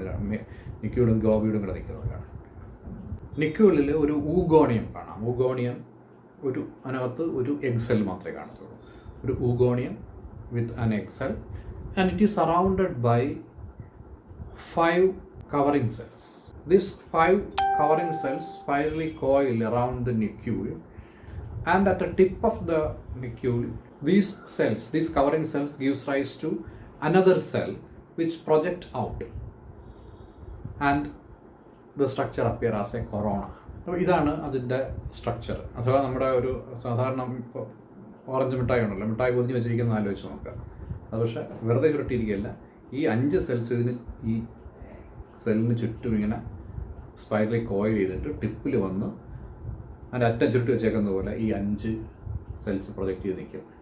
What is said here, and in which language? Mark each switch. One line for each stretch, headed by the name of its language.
Malayalam: ഇത് നിക്യൂളും ഗ്ലോബ്യൂളും കൂടെ നിൽക്കുന്നത് കാണാൻ. നിക്യൂളിൽ ഒരു ഊഗോണിയം കാണാം. ഊഗോണിയം അതിനകത്ത് ഒരു എഗ് സെൽ മാത്രമേ കാണത്തുള്ളൂ.
English: ഒരു oogonium with an egg cell and it is surrounded by 5 covering cells. These 5 covering cells spirally coil around the nucleus, and at the tip of the nucleus, these covering cells gives rise to another cell which project out, and the structure appear as a corona.
Malayalam: അപ്പോൾ ഇതാണ് അതിൻ്റെ structure. അഥവാ നമ്മുടെ ഒരു സാധാരണ orange മിഠായി ഉണ്ടല്ലോ, മിഠായി പൊതിഞ്ഞ് വെച്ചിരിക്കുന്ന ആലോചിച്ച് നോക്കുക. അത് പക്ഷേ വെറുതെ ചുരുട്ടിയിരിക്കുകയല്ല. ഈ 5 സെൽസ് ഈ സെല്ലിന് ചുറ്റും ഇങ്ങനെ സ്പൈറലി കോയിൽ ചെയ്തിട്ട് ടിപ്പിൽ വന്ന് അതിൻ്റെ അറ്റം ചുരുട്ടി വെച്ചേക്കുന്ന പോലെ ഈ 5 സെൽസ് പ്രൊജക്റ്റ് ചെയ്ത് നിൽക്കും.